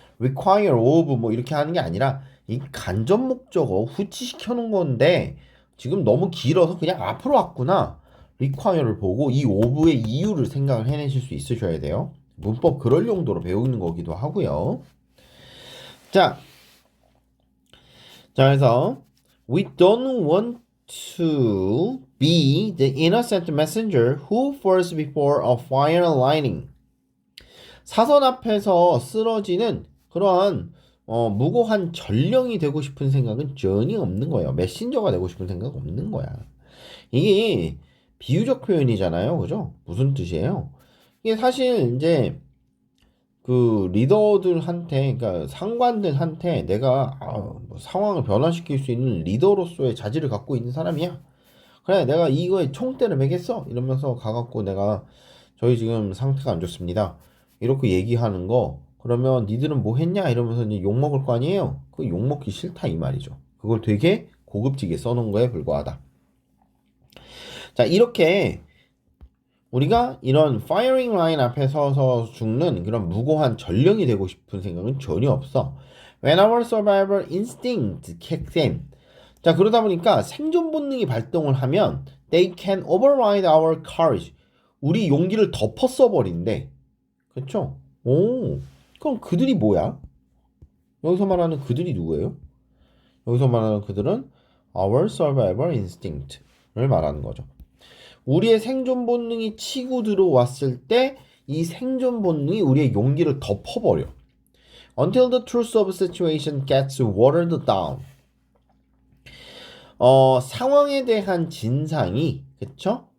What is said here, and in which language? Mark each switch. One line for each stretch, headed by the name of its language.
Korean: require of 뭐 이렇게 하는 게 아니라 이 간접 목적어 후치시켜 놓은 건데 지금 너무 길어서 그냥 앞으로 왔구나. require를 보고 이 of의 이유를 생각을 해내실 수 있으셔야 돼요. 문법 그럴 용도로 배우는 거기도 하고요. 자, 그래서
English: we don't want to be the innocent messenger who falls before a fire lightning.
Korean: 사선 앞에서 쓰러지는 그런 무고한 전령이 되고 싶은 생각은 전혀 없는 거예요. 메신저가 되고 싶은 생각 없는 거야. 이게 비유적 표현이잖아요. 그죠? 무슨 뜻이에요? 이게 사실 이제 그 리더들한테, 그러니까 상관들한테 내가 뭐 상황을 변화시킬 수 있는 리더로서의 자질을 갖고 있는 사람이야. 그래, 내가 이거에 총대를 매겠어. 이러면서 가갖고 내가 저희 지금 상태가 안 좋습니다. 이렇게 얘기하는 거. 그러면 니들은 뭐 했냐? 이러면서 이제 욕 먹을 거 아니에요? 그 욕 먹기 싫다 이 말이죠. 그걸 되게 고급지게 써놓은 거에 불과하다. 자, 이렇게 우리가 이런 firing line 앞에 서서 죽는 그런 무고한 전령이 되고 싶은 생각은 전혀 없어.
English: When our survival instinct kicks in.
Korean: 자, 그러다 보니까 생존 본능이 발동을 하면
English: they can override our courage.
Korean: 우리 용기를 덮어 써버린대. 그렇죠? 오, 그럼 그들이 뭐야? 여기서 말하는 그들이 누구예요? 여기서 말하는 그들은
English: our survival instinct
Korean: 를 말하는 거죠. 우리의 생존 본능이 치고 들어왔을 때 이 생존 본능이 우리의 용기를 덮어버려.
English: Until the truth of the situation gets watered down.
Korean: 상황에 대한 진상이, 그쵸?